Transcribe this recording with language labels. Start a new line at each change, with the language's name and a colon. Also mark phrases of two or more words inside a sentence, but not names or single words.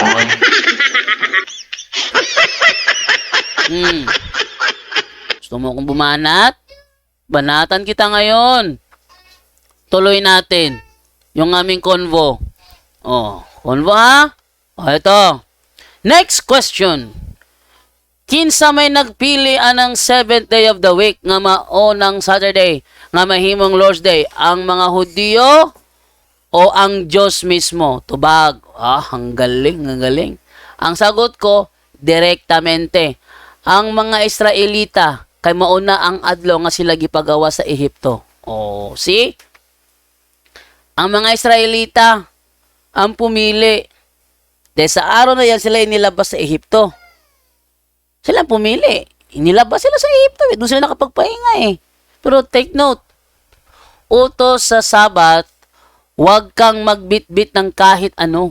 Filipino: Gusto mo kong bumanat? Banatan kita ngayon. Tuloy natin yung aming convo. Convo ha? Ito.
English: Next question.
Cebuano: Kinsa may nagpili anang
English: 7th day of the week
Cebuano: nga maunang Saturday nga mahimong Lord's Day?
Filipino: Ang mga Hudyo o ang Diyos mismo? Tubag. Ang galing, ang galing. Ang sagot ko, direktamente.
Cebuano: Ang mga Israelita, kay mauna ang adlaw nga sila gipagawa sa Ehipto.
Filipino: See? Ang mga Israelita, ang pumili. Dahil sa araw na yan, sila inilabas sa Ehipto. Sila pumili. Inilabas sila sa Ehipto. Doon sila nakapagpahinga Pero
English: take note,
Filipino: utos sa Sabat, huwag kang magbitbit ng kahit ano.